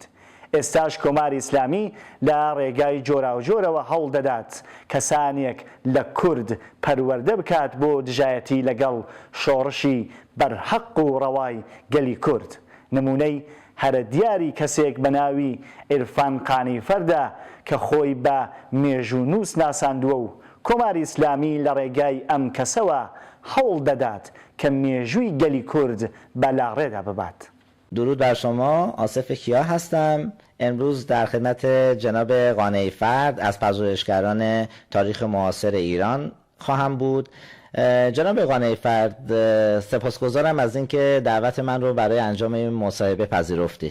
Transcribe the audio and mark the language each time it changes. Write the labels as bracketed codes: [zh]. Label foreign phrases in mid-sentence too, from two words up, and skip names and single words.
[ckb] ئێستاش کۆماری ئیسلامی لە ڕێگای جۆراوجۆرەوە هەوڵ دەدات کەسانێک لە کورد پەروەردە بکات بۆ دژایەتی لەگەڵ شۆڕشی بەرحەق و ڕەوای گەلی کورد. نمونەی هەرە دیاری کەسێک بە ناوی عیرفان قانیفەردە کە خۆی بە مێژوونووس ناساندووە و کۆماری ئیسلامی لە ڕێگای ئەم کەسەوە هەوڵ دەدات کە مێژووی گەلی کورد بە لاڕێدا ببات. [fa] درود بر شما، آصف کیا هستم. امروز در خدمت جناب قانعی فرد از پژوهشگران تاریخ معاصر ایران خواهم بود. جناب قانعی فرد، سپاسگزارم از اینکه دعوت من رو برای انجام این مصاحبه پذیرفتید.